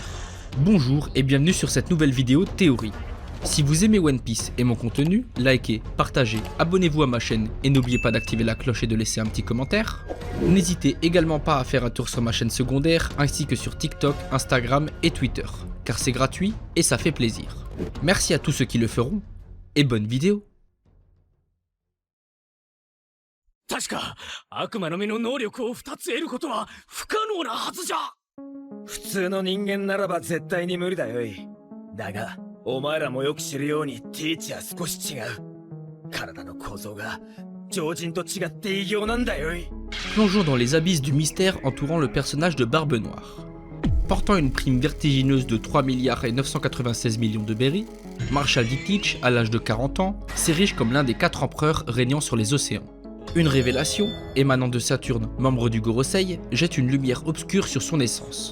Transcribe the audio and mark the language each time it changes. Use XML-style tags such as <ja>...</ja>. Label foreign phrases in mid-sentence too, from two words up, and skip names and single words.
<fr>Bonjour et bienvenue sur cette nouvelle vidéo théorie. Si vous aimez One Piece et mon contenu, likez, partagez, abonnez-vous à ma chaîne et n'oubliez pas d'activer la cloche et de laisser un petit commentaire. N'hésitez également pas à faire un tour sur ma chaîne secondaire ainsi que sur TikTok, Instagram et Twitter, car c'est gratuit et ça fait plaisir. Merci à tous ceux qui le feront et bonne vidéo.</fr> <ja>確か悪魔の実の能力を2つ得ることは不可能なはずじゃ。普通の人間ならば絶対に無理だよい。だがお前らもよく知るようにティーチは少し違う。体の構造が常人と違って異形なんだよい。</ja> <fr>Plongeons dans les abysses du mystère entourant le personnage de Barbe Noire. Portant une prime vertigineuse de 3 milliards et 996 millions de berries, Marshall D. Teach, à l'âge de 40 ans, s'érige comme l'un des 4 empereurs régnant sur les océans. Une révélation, émanant de Saturne, membre du Gorosei, jette une lumière obscure sur son essence.</fr>